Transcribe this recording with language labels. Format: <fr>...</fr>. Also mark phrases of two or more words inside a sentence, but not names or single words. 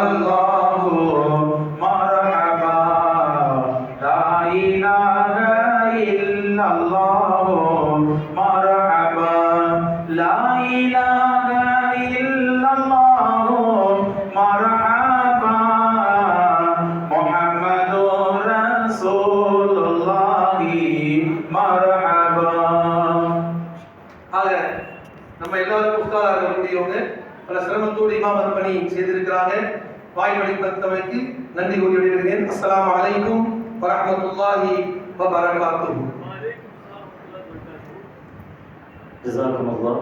<ar>الله مرحبا لا إله إلا الله مرحبا لا إله إلا الله مرحبا محمد رسول الله مرحبا.</ar> <ta>ஆக நம்ம எல்லாருக்கும் உஸ்தாதா இருக்கக்கூடியவங்க பல சிரமத்தோடு இமாமத் பணி செய்திருக்கிறாங்க. வாய்மொழி தந்தமைக்கு நன்றி கூறி விடுகிறேன்.</ta> <ar>السلام عليكم ورحمة الله وبركاته.</ar> <ta>ஜஸாக்குமுல்லாஹ்.</ta>